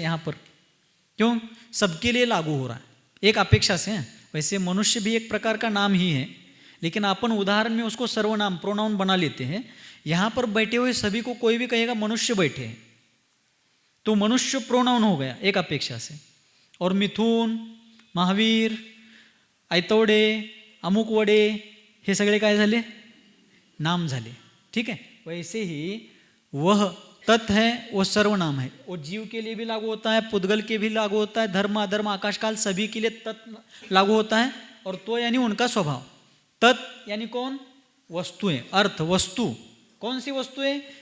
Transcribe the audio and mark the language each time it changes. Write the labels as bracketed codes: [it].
[hi] यहाँ पर क्यों? सबके लिए लागू हो रहा है, एक अपेक्षा से है. वैसे मनुष्य भी एक प्रकार का नाम ही है, लेकिन अपन उदाहरण में उसको सर्वनाम प्रोनाउन बना लेते हैं. यहाँ पर बैठे हुए सभी को कोई भी कहेगा मनुष्य बैठे हैं, तो मनुष्य प्रोनाउन हो गया एक अपेक्षा से. [mr] और मिथुन, महावीर, ऐतवडे, अमुक वडे हे सगळे काय झाले? नाम झाले, [hi] ठीक है. वैसे ही वह तत् है वो सर्वनाम है, वो जीव के लिए भी लागू होता है, पुद्गल के भी लागू होता है, धर्म अधर्म आकाशकाल सभी के लिए तत् लागू होता है. और तो यानी उनका स्वभाव. तत् यानी कौन? वस्तुएं, अर्थ वस्तु. कौन सी वस्तु है?